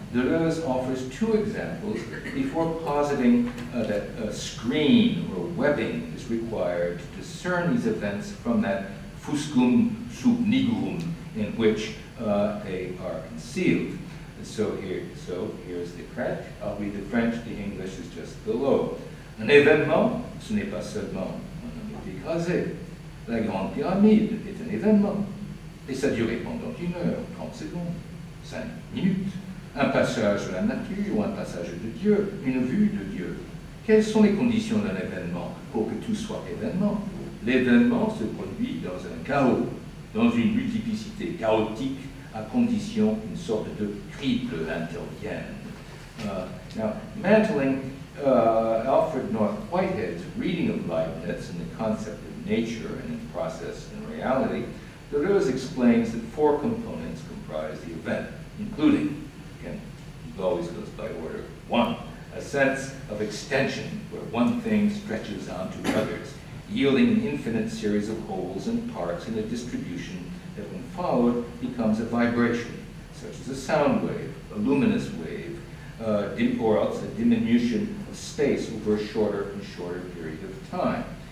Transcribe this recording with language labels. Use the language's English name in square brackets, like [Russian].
[English] Deleuze offers 2 examples before positing that a screen or webbing is required to discern these events from that fuscum sub nigrum in which they are concealed. So here's the French. I'll read the French, the English is just below. [French] Un événement, ce n'est pas seulement un homme écrasé. La grande pyramide est un événement. Et ça durait pendant 1 heure, 30 secondes, 5 minutes. Un passage de la nature ou un passage de Dieu, une vue de Dieu. Quelles sont les conditions d'un événement pour que tout soit événement? L'événement se produit dans un chaos, dans une multiplicité chaotique, à condition qu'une sorte de triple intervienne. [English] Now, mantling Alfred North Whitehead's reading of Leibniz and the concept of nature and its process and reality, Deleuze explains that 4 components comprise the event, including, again, it always goes by order, 1, a sense of extension, where one thing stretches onto others, yielding an infinite series of wholes and parts in a distribution that when followed becomes a vibration, such as a sound wave, a luminous wave, or else a diminution of space over a shorter and shorter period of time.